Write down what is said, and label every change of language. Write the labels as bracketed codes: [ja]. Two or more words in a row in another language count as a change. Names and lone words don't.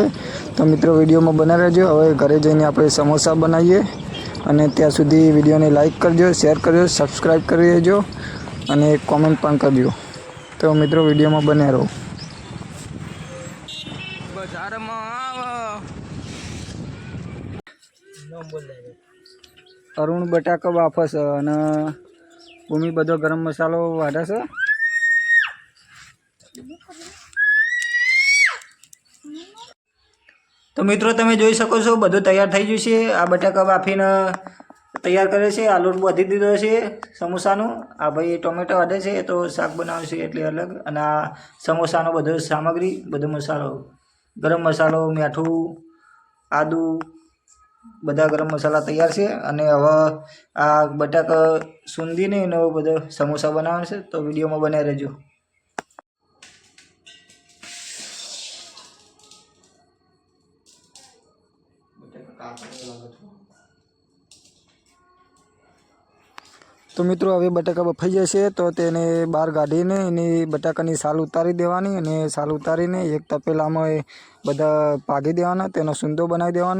[gu] તો મિત્રો વિડિયો મેં બને રહેજો। હવે ઘરે જઈને આપણે સમોસા બનાવીએ અને ત્યાં સુધી વિડિયો ને લાઇક કરજો, શેર કરજો, સબ્સ્ક્રાઇબ કરી દેજો અને કૉમેન્ટ પણ કરજો। તો મિત્રો વિડિયો મેં બને રહો। બજાર મેં અરુણ બટાકા વાપસ અને ભૂમિ બધો ગરમ મસાલો વાઢે છે। તો મિત્રો તમે જોઈ શકો છો બધું તૈયાર થઈ ગયું છે। આ બટાકા બાફીને તૈયાર કરે છે। આ લોટ બાંધી દીધો છે સમોસાનો। આ ભાઈ ટોમેટો વાઢે છે તો શાક બનાવે છે એટલે અલગ। અને આ સમોસાનો બધો સામગ્રી બધો મસાલો ગરમ મસાલો મીઠું આદુ બધા ગરમ મસાલા તૈયાર છે। અને હવે આ બટાકા સુંદીને એનો બધો સમોસા બનાવવાનો છે। તો વિડીયોમાં બને રહેજો। તો મિત્રો હવે બટાકા બફાઈ જશે તો તેને બહાર કાઢીને એની બટાકાની સાલ ઉતારી દેવાની અને સાલ ઉતારીને એક તપેલામાં બધા પાગી દેવાના, તેનો સૂંદો બનાવી દેવાનો।